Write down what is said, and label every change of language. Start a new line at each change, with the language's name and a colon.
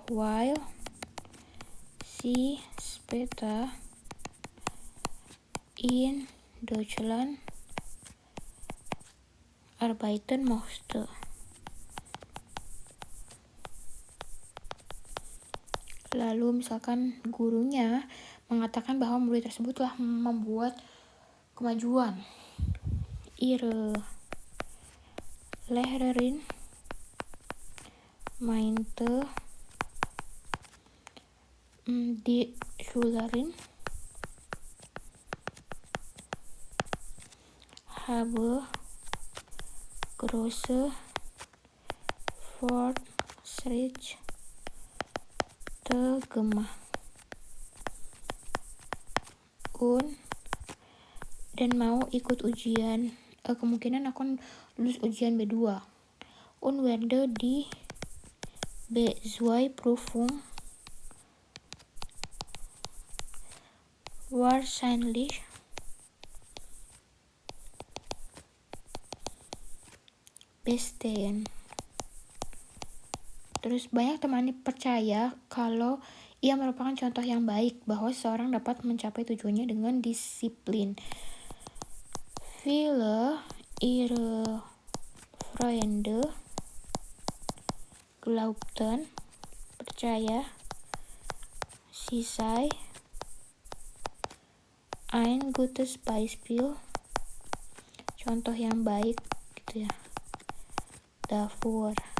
German: While sie später in Deutschland arbeiten möchte.
Indonesian: Lalu misalkan gurunya mengatakan bahwa murid tersebut telah membuat kemajuan.
German: Ihre Lehrerin meinte, die Schülerin habe große Fortschritte gemacht
Indonesian: dan mau ikut ujian, kemungkinan akan lulus ujian B2
German: und werde die B2 Prüfung wahrscheinlich bestehen.
Indonesian: Terus banyak teman percaya kalau ia merupakan contoh yang baik bahwa seseorang dapat mencapai tujuannya dengan disiplin.
German: Viele ihre Freunde glaubten,
Indonesian: percaya,
German: sie sei ein gutes Beispiel,
Indonesian: contoh yang baik gitu ya,
German: dafür,